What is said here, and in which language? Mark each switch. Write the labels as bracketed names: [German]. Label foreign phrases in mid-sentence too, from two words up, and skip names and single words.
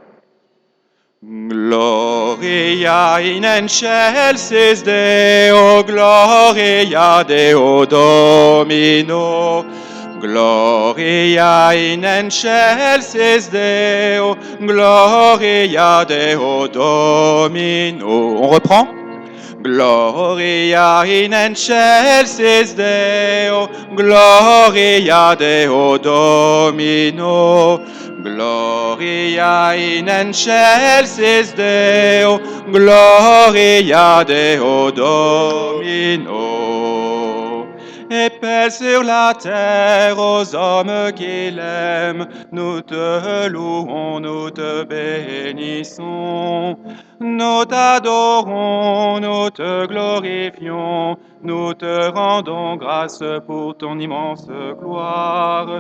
[Latin] Gloria in excelsis Deo, gloria Deo Domino. Gloria in excelsis Deo, gloria Deo Domino. [French] On reprend? [Latin] Gloria in excelsis Deo, gloria Deo Domino. Gloria in excelsis Deo, gloria Deo Domino. [French] Et paix sur la terre aux hommes qui l'aiment, nous te louons, nous te bénissons. Nous t'adorons, nous te glorifions, nous te rendons grâce pour ton immense gloire.